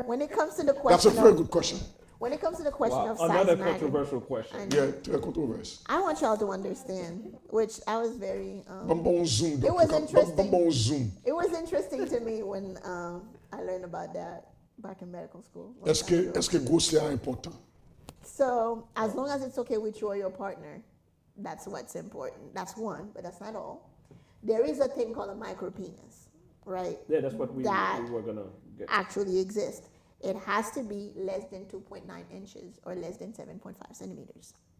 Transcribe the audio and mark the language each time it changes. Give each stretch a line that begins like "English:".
English: When it comes to the question, That's a very good question. When it comes to the question of size, another controversial question. Yeah, controversy. I want y'all to understand, which I was very. Zoom. It was interesting. Zoom. It was interesting to me when I learned about that back in medical school.
French: Est-ce que gros c'est important?
English: So as long as it's okay with you or your partner, that's what's important. That's one, but that's not all. There is a thing called a micropenis, right? Yeah, that's what we were gonna get. Actually exist. It has to be less than 2.9 inches or less than 7.5 centimeters.